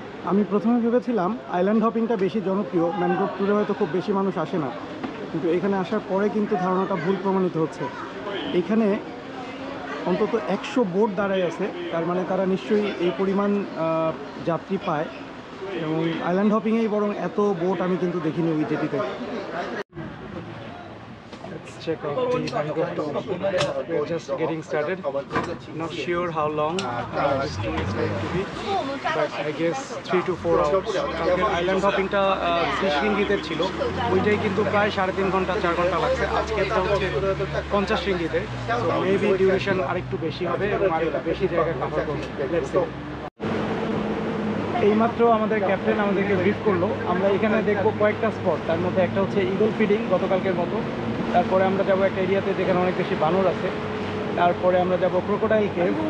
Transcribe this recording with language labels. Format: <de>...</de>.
<bn>আমি প্রথমে ভেবেছিলাম আইল্যান্ড হপিংটা বেশি জনপ্রিয়, ম্যানগ্রোভ ট্যুরে হয়তো খুব বেশি মানুষ আসে না, কিন্তু এখানে আসার পরে কিন্তু ধারণাটা ভুল প্রমাণিত হচ্ছে। এখানে অন্তত 100 বোট দাঁড়ায় আছে, তার মানে তারা নিশ্চয়ই এই পরিমাণ যাত্রী পায়, এবং আইল্যান্ড হপিংয়েই বরং এত বোট আমি কিন্তু দেখিনি ওই জেটিতে।</bn> <en>Let's check out the mangrove tour. We're just getting started. Not sure how long this tour is going to be, but I guess 3 to 4 hours.</en> <bn>কালকের আইল্যান্ড হপিংটা 30 রিঙ্গিতের ছিল, ওইটাই কিন্তু প্রায় 3.5 ঘন্টা 4 ঘন্টা লাগছে। আজকেরটা হচ্ছে 50 রিঙ্গিতে,</bn> <en>so maybe</en> <bn>ডিউরেশন আরেকটু বেশি হবে এবং আরেকটু বেশি জায়গা কভার করবে।</bn> <en>Let's see.</en> <bn>এইমাত্র আমাদের ক্যাপ্টেন আমাদেরকে ব্রিফ করলো। আমরা এখানে দেখবো কয়েকটা স্পট, তার মধ্যে একটা হচ্ছে ইগল ফিডিং গতকালকের মতো, তারপরে আমরা যাব একটা এরিয়াতে যেখানে অনেক বেশি বানর আছে, তারপরে আমরা যাব ক্রোকোডাইল কেভ।</bn>